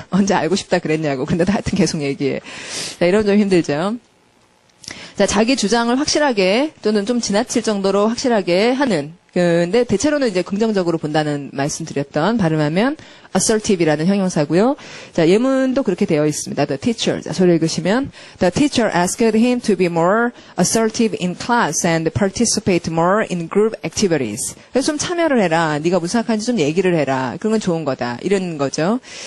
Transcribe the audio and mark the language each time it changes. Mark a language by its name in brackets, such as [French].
[Korean] 언제 알고 싶다 그랬냐고. 근데 하여튼 계속 얘기해. 자, 이러면 좀 힘들죠. 자, 자기 주장을 확실하게 또는 좀 지나칠 정도로 확실하게 하는. 근데 대체로는 이제 긍정적으로 본다는 말씀드렸던 발음하면 assertive이라는 형용사고요. 자, 예문도 그렇게 되어 있습니다. [English] The teacher. [Korean] 자, 소리 읽으시면 [English] The teacher asked him to be more assertive in class and participate more in group activities. [Korean] 그래서 좀 참여를 해라. 네가 무슨 생각하는지 좀 얘기를 해라. 그런 건 좋은 거다. 이런 거죠.